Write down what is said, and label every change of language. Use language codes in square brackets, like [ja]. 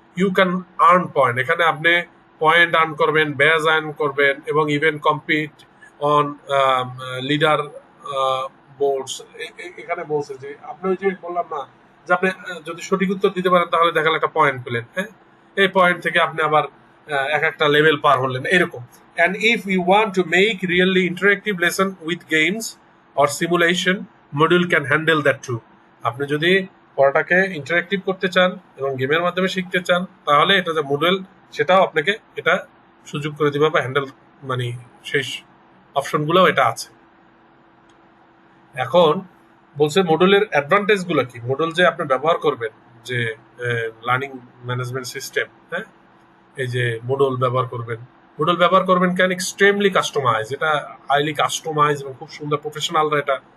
[en] You can earn point. [bn] এখানে আপনি point earn করবেন, ব্যাজ আর্ন করবেন এবং [en] Even compete on leader boards. [bn] এখানে বলছে যে আপনি ওই যে বললাম না যে আপনি যদি সঠিক উত্তর দিতে পারেন তাহলে দেখালে একটা পয়েন্ট পেলেন, হ্যাঁ, এই পয়েন্ট থেকে আপনি আবার এক একটা লেভেল পার হলেন, এরকম। [en] And if you want to make really interactive lesson with games or simulation, Moodle can handle that too. [bn] আপনি যদি পড়াটাকে ইন্টারেক্টিভ করতে চান এবং গেমের মাধ্যমে শিখতে চান, তাহলে এটা যে Moodle সেটাও আপনাকে এটা সুযোগ করে দিবে বা হ্যান্ডেল মানে সেই অপশনগুলোও এটা আছে। এখন বলছে Moodle-এর অ্যাডভান্টেজ গুলো কি। Moodle যে আপনি ব্যবহার করবেন, যে লার্নিং ম্যানেজমেন্ট সিস্টেম, হ্যাঁ, এই যে Moodle ব্যবহার করবেন কেন, এক্সট্রিমলি কাস্টমাইজ। এটা হাইলি কাস্টমাইজ এবং খুব সুন্দর, প্রফেশনালরা এটা